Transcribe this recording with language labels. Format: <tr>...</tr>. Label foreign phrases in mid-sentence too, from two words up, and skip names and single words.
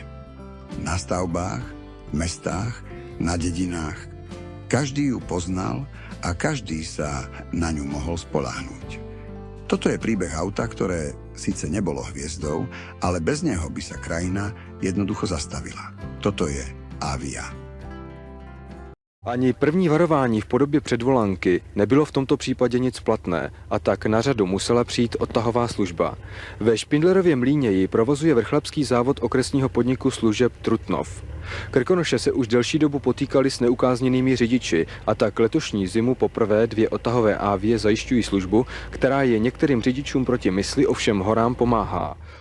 <sk>Na stavbách, v mestách, na dedinách. Každý ju poznal a každý sa na ňu mohol spoľahnúť. Toto je príbeh auta, ktoré síce nebolo hviezdou, ale bez neho by sa krajina jednoducho zastavila. Toto je Avia.</sk> <cs>Ani první varování v podobě předvolanky nebylo v tomto případě nic platné a tak na řadu musela přijít odtahová služba. Ve Špindlerově Mlýně ji provozuje vrchlabský závod okresního podniku služeb Trutnov. Krkonoše se už delší dobu potýkali s neukázněnými řidiči a tak letošní zimu poprvé 2 odtahové Avie zajišťují službu, která je některým řidičům proti mysli ovšem horám pomáhá.</cs>